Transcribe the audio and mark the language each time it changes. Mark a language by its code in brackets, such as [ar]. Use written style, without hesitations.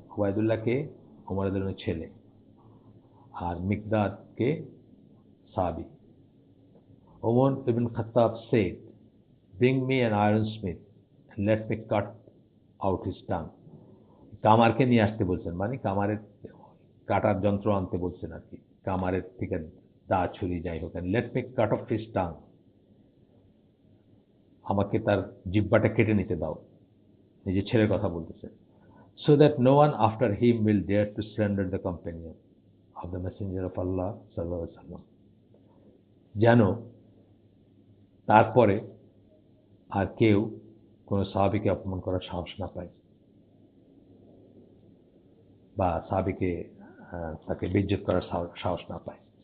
[bn] উবায়দুল্লাহকে উমর রাদিয়াল্লাহু আনহুর ছেলে, আর মিকদাদকে সাহাবী। [en] Umar ibn Khattab said, "Bring me an iron smith and let me cut out his tongue." [bn] কামারকে নিয়ে আসতে বলছেন, মানে কামারের কাটার যন্ত্র আনতে বলছেন আর কি, কামারের থেকে দা ছুরি যাই হোক। [en] let me cut off his tongue, [bn] আমাকে তার জিহ্বাটা কেটে নিতে দাও, নিজের ছেলের কথা বলতেছেন। [en] so that no one after him will dare to slander the companion of the messenger of Allah [bn] সাল্লাল্লাহু আলাইহি ওয়াসাল্লাম, যেন তারপরে আর কেউ কোনো সাহাবীকে অপমান করার সাহস না পায়, বা সাহাবীকে তাকে বেইজ্জত করার সাহস না পায়।